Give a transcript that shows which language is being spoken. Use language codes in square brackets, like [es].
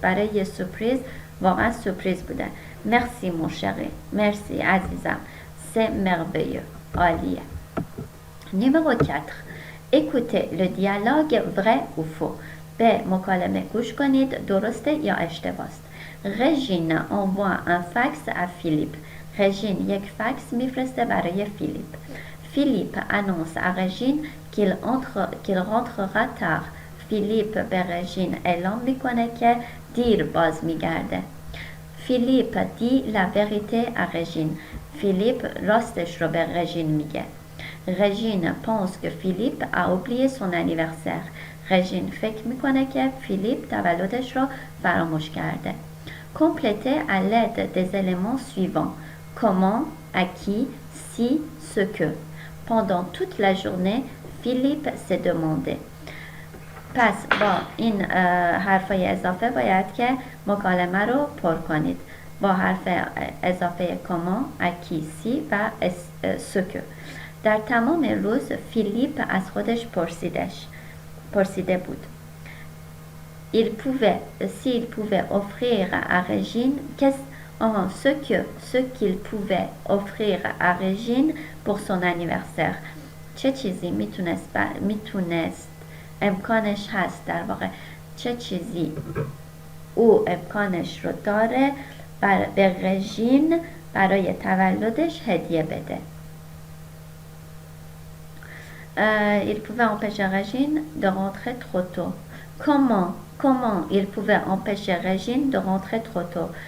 [fa] برای یه سورپریز واقعا سورپریز بوده. [fr] merci mon chéri. [fa] merci عزیزم. [fr] c'est merveilleux. [fa] عالیه. [fr] numéro 4. écoutez le dialogue vrai ou faux. [fa] به مکالمه گوش کنید، درسته یا اشتباست. [fr] Régine envoie un fax à Philippe. [fa] رژین یک فکس میفرسته برای فیلیپ. [fr] فیلیپ annonce à رژین qu'il rentrera tard. [fa] فیلیپ به رژین اعلام میکنه که دیر باز میگرده. [fr] فیلیپ dit la vérité à رژین. [fa] فیلیپ راستش رو به رژین میگه. [fr] رژین pense que Philippe a oublié son anniversaire. [fa] رژین فکر میکنه که فیلیپ تولدش رو فراموش کرده. [fr] Complétez à l'aide des éléments suivants. Comment, à qui, si, ce que. Pendant toute la journée, Philippe s'est demandé. [fa] پس با این حرفای اضافه باید که مکالمه رو پر کنید. با حرف اضافه comment, à qui, si و ce que. در تمام روز فیلیپ از خودش پرسیده بود. [fr] S'il pouvait offrir à Régine, ce qu'il pouvait offrir à Régine pour son anniversaire. [fa] چه چیزی میتونست امکانش هست، در واقع چه چیزی او امکانش رو داره به رژین برای تولدش هدیه بده. [fr] Il pouvait empêcher Régine de rentrer trop tôt. Comment il pouvait empêcher Régine de rentrer trop tôt.